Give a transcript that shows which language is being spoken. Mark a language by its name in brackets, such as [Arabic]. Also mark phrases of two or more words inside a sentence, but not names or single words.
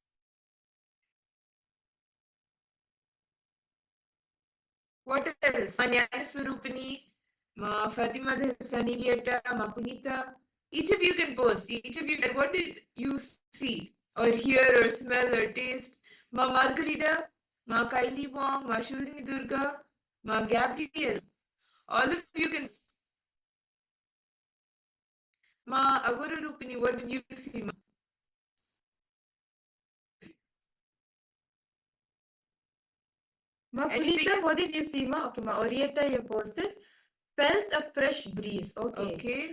[English] What else? Ma Jnanaswarupini, Ma Fatima the Saniliata, Ma Punita. Each of you can post. Each of you, what did you see or hear or smell or taste? Ma Margarita, Ma Kaili Wong, Ma Shulini Durga, Ma Gabriel. All of you can. Ma Agora Rupini, what did you see? Ma Punita, what did you see? Ma? Okay, Ma Orieta, you posted. Felt a fresh breeze. Okay.